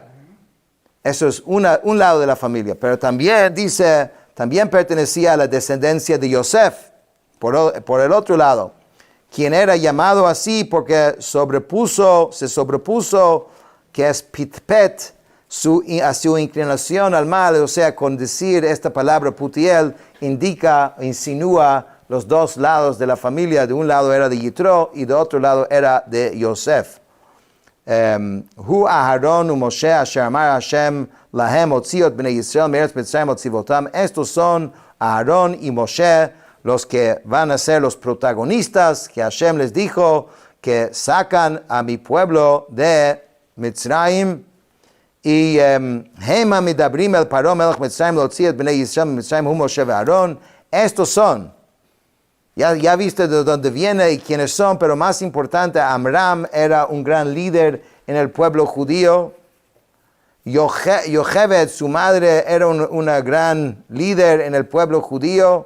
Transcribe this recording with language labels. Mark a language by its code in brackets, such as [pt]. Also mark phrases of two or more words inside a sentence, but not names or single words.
[es] Eso es un lado de la familia. Pero también dice, también pertenecía a la descendencia de Yosef, por el otro lado, quien era llamado así porque se sobrepuso, que es pitpet, a su inclinación al mal, o sea, con decir esta palabra Putiel, insinúa los dos lados de la familia. De un lado era de Yitro y de otro lado era de Yosef. [he] הוא אהרן ומשה אשר אמר השם להם הוציאו בני ישראל מארץ מצרים צבאתם. [es] Estos son Aarón y Moshe, los que van a ser los protagonistas que Hashem les dijo que sacan a mi pueblo de Mitzrayim. [he] Y הם המדברים אל פרעה מלך מצרים להוציא בני ישראל ממצרים הוא משה ואהרן. [es] Estos son. Ya viste de dónde viene y quiénes son, pero más importante, Amram era un gran líder en el pueblo judío. Yochebed, su madre, era una gran líder en el pueblo judío.